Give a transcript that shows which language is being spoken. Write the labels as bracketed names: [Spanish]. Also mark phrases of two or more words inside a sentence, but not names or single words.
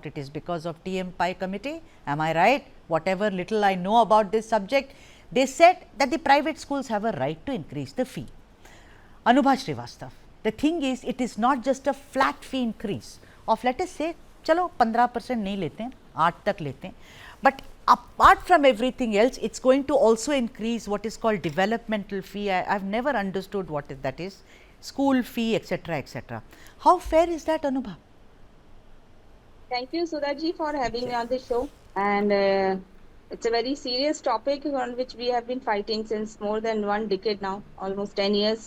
[English] It is because of TM Pai committee. Am I right? Whatever little I know about this subject, they said that the private schools have a right to increase the fee. Anubha Srivastav, the thing is, it is not just a flat fee increase of, let us say, [Hindi] चलो 15% नहीं लेते हैं, 8 तक लेते हैं. [English] But apart from everything else, it's going to also increase what is called developmental fee. I've never understood what that is, school fee, etc., etc. How fair is that, Anubha? Thank you, Sudhaji, for having me on the show. And it's a very serious topic on which we have been fighting since more than 1 decade now, almost 10 years.